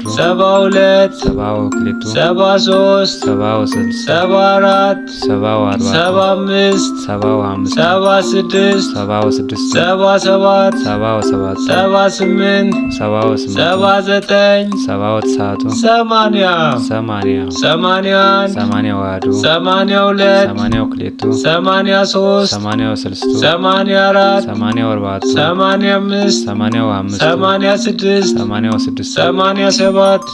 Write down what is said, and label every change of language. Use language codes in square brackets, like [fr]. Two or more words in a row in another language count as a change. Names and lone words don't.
[gez] 72 ሰባ ወክልኤቱ 73 ሰባ ወሰለስቱ 74 ሰባ ወአርባዕቱ 75 ሰባ ወአምስቱ 76 ሰባ ወስድስቱ 77 ሰባ ወሰብዓቱ 78 ሰባ ወስምንቱ 79 ሰባ ወተስዓቱ 80 ሰማንያ 81 ሰማንያ ወአሐዱ 82 ሰማንያ ወክልኤቱ 83 ሰማንያ ወሰለስቱ 84 ሰማንያ ወአርባዕቱ 85 ሰማንያ ወአምስቱ 86 ሰማንያ ወስድስቱ 87